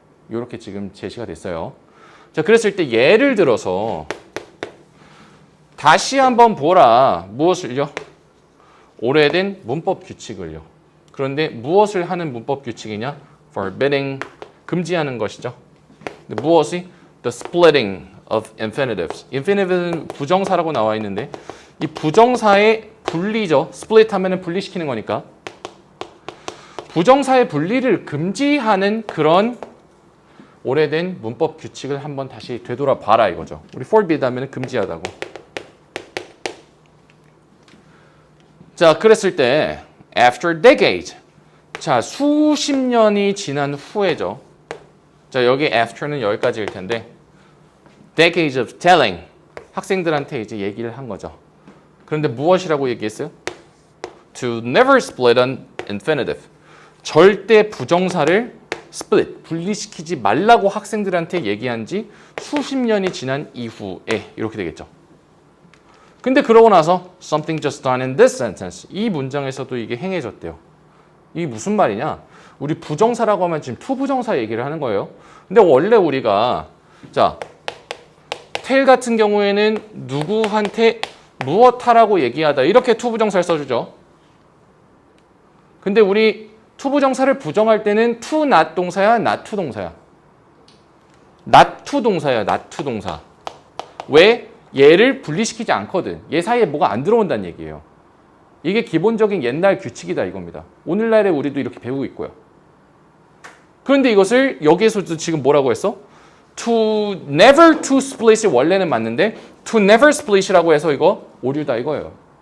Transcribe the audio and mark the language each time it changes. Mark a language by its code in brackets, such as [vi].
[ko] 이렇게 지금 제시가 됐어요. 자, 그랬을 때 예를 들어서 다시 한번 보라. 무엇을요? 오래된 문법 규칙을요. 그런데 무엇을 하는 문법 규칙이냐? forbidding, 금지하는 것이죠. 무엇이? [en] The splitting of infinitives. [ko] infinitive는 부정사라고 나와 있는데 이 부정사의 분리죠. split 하면은 분리시키는 거니까. 부정사의 분리를 금지하는 그런 오래된 문법 규칙을 한번 다시 되돌아 봐라 이거죠. 우리 forbid 하면은 금지하다고. 자, 그랬을 때 [en] after decade. [ko] 자, 수십 년이 지난 후에죠. 자, 여기 after는 여기까지일 텐데 [en] decades of telling. [ko] 학생들한테 이제 얘기를 한 거죠. 그런데 무엇이라고 얘기했어요? [en] To never split an infinitive. [ko] 절대 부정사를 split, 분리시키지 말라고 학생들한테 얘기한 지 수십 년이 지난 이후에 이렇게 되겠죠. 근데 그러고 나서 [en] something just done in this sentence. [ko] 이 문장에서도 이게 행해졌대요. 이게 무슨 말이냐? 우리 부정사라고 하면 지금 투부정사 얘기를 하는 거예요. 근데 원래 우리가 자, tell 같은 경우에는 누구한테 무엇 하라고 얘기하다 이렇게 투부정사를 써주죠. 근데 우리 투부정사를 부정할 때는 [en] to not [ko] 동사야, [en] not to [ko] 동사야? [en] not to [ko] 동사야, not to 동사. 왜? 얘를 분리시키지 않거든. 얘 사이에 뭐가 안 들어온다는 얘기예요. 이게 기본적인 옛날 규칙이다 이겁니다. 오늘날에 우리도 이렇게 배우고 있고요. 그런데 이것을 여기에서도 지금 뭐라고 했어? [en] To never to split [ko] 이 원래는 맞는데 [en] to never split [ko] 이라고 해서 이거 오류다 이거예요.